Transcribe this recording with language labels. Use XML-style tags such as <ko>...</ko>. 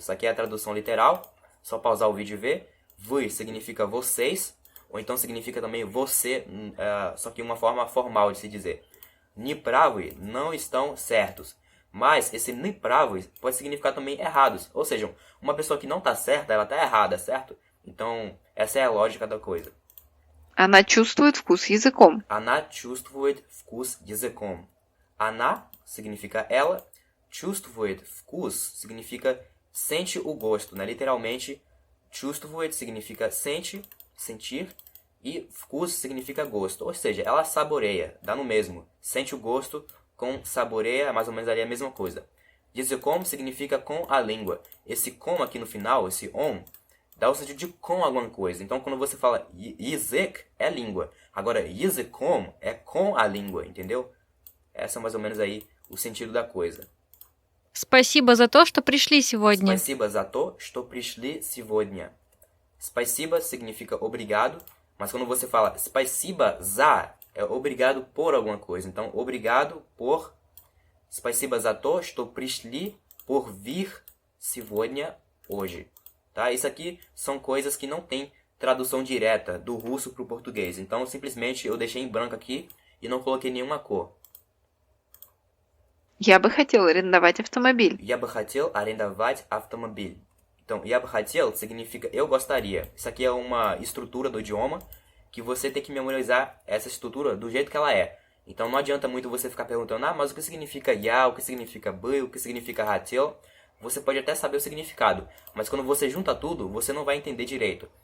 <pt>Isso aqui é a tradução literal, só pausar o vídeo e ver. Вы significa vocês, ou então significa também você, só que uma forma formal de se dizer. Неправы não estão certos. Mas esse неправы pode significar também errados. Ou seja, uma pessoa que não está certa, ela está errada, certo? Então, essa é a lógica da coisa.</pt> <ru>Она чувствует вкус языком. Она чувствует вкус языком. Она</ru> <pt>significa ela.</pt> <ru>Чувствует вкус</ru> <pt>significa sente o gosto, né? Literalmente, чувствует significa sente, sentir. E вкус significa gosto. Ou seja, ela saboreia, dá no mesmo. Sente o gosto com saboreia, é mais ou menos ali a mesma coisa. Языком significa com a língua. Esse com aqui no final, esse on, dá o sentido de com alguma coisa. Então, quando você fala язык, é língua. Agora, языком é com a língua, entendeu? Essa é mais ou menos aí o sentido da coisa.</pt> <ru>Спасибо за то, что пришли сегодня. Спасибо за то, что пришли сегодня.</ru> <pt>Спасибо significa obrigado, mas quando você fala</pt> <ru>спасибо за,</ru> <pt>é obrigado por alguma coisa. Então, obrigado por...</pt> <ru>Спасибо за то, что пришли,</ru> <pt>por vir</pt> <ru>сегодня,</ru> <pt>hoje. Tá? Isso aqui são coisas que não tem tradução direta do russo para o português. Então, simplesmente eu deixei em branco aqui e não coloquei nenhuma cor.</pt> <ru>Я бы хотел арендовать автомобиль. Я бы хотел арендовать автомобиль.</ru> <pt>Então,</pt> <ru>я бы хотел</ru> <pt>significa eu gostaria. Isso aqui é uma estrutura do idioma que você tem que memorizar essa estrutura do jeito que ela é. Então, não adianta muito você ficar perguntando, mas o que significa я, o que significa бы, o que significa хотел. Você pode até saber o significado, mas quando você junta tudo, você não vai entender direito.</pt>